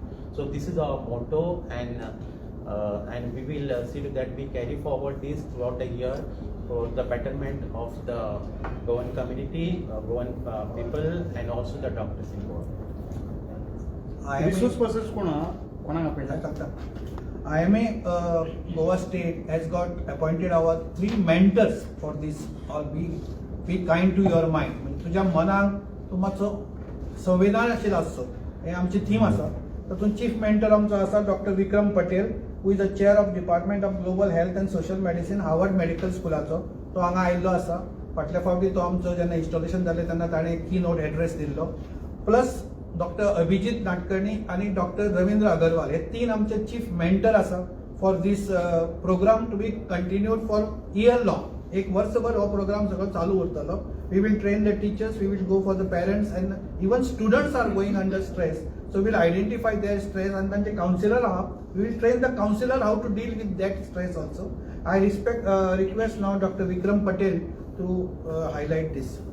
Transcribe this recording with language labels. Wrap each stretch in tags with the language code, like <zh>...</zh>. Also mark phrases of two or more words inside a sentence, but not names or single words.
<en>So this is our motto, and we will see to that we carry forward this throughout the year for the betterment of the Goan community, Goan people, and also the doctors involved. Resource persons</en> <kok>कोणाक आपयला</kok> <en>IMA Goa State has got appointed our 3 mentors for this. All be kind to your mind.</en> <kok>म्हणजे तुझ्या मनाक तू मातसो संवेदन आशिल्लो आसचो, हे आमची थीम आसा. तातूंत</kok> <en>chief mentor</en> <kok>आमचो आसा डॉक्टर विक्रम पटेल,</kok> <en>who is the chair of Department of Global Health and Social Medicine, Harvard Medical Schoolचो.</en> <kok>तो हांगा आयिल्लो आसा. फाटल्या फावटी तो आमचो जेन्ना इन्स्टॉलेशन जालें तेन्ना ताणें</kok> <en>keynote address</en> <kok>दिल्लो. प्लस डॉक्टर अभिजीत नाटकर्णी आणि डॉक्टर रवींद्र अगरवाल हे 3 आमचे</kok> <en>chief mentor</en> <kok>आसा</kok> <en>for this program to be continued for year long.</en> <kok>एक वर्षभर हो प्रोग्राम सगळो चालू उरतलो.</kok> <en>we will train the teachers, we will go for the parents, and even students are going under stress. So we'll identify their stress, and then the counselor, we will train the counselor how to deal with that stress also. I request now Dr. Vikram Patel to highlight this.</en>